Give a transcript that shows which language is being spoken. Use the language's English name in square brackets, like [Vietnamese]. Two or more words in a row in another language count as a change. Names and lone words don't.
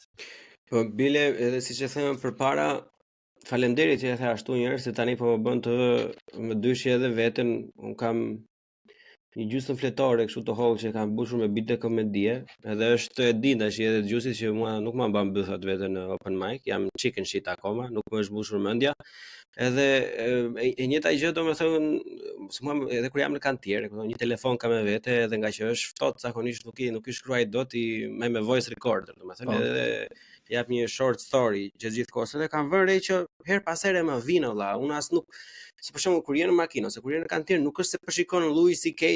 [Albanian] Po bile edhe siç e them përpara, faleminderit që e the ashtu njerëz se tani po më bën të më dyshje edhe veten. Un kam një gjysmë fletore kështu të hollë që kanë mbushur me bite komedie, edhe është e di tash edhe dëgjuesit që mua nuk ma mban bythat vete në [English] open mic, [Albanian] jam [English] chicken shit [Albanian] akoma, nuk më është mbushur mendja. Edhe e njëjta gjë domethënë, se mua edhe kur jam në kantier, një telefon kam me vete, edhe nga që është ftohtë zakonisht nuk i shkruaj dot i me [English] voice recorder, [Albanian] domethënë edhe jap një [English] short story [Albanian] që gjithkohës edhe kam vënë re që her pas here më vjen valla, unë as nuk si për shembull kur je në makinë ose kur je në kantier nuk është se po shikon Louis C.K.